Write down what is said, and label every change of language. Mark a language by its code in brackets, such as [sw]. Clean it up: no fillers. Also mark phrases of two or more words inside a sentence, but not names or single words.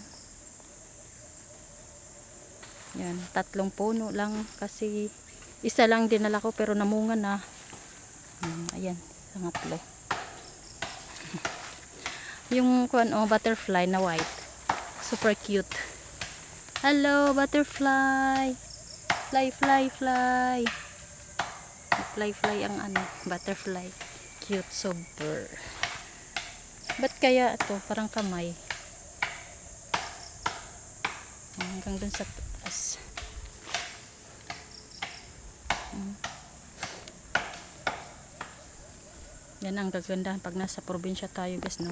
[tl] Yan, 3 puno lang kasi isa lang dinala ko pero namunga na. Ayan, pangatlo. Yung butterfly na white. [en] Super cute. Hello, butterfly. Fly, fly, fly. Fly, fly ang butterfly. Cute, super. [tl] Ba't kaya ito? Parang kamay. Hanggang dun sa taas. Yan ang kagandahan pag nasa probinsya tayo guys, no?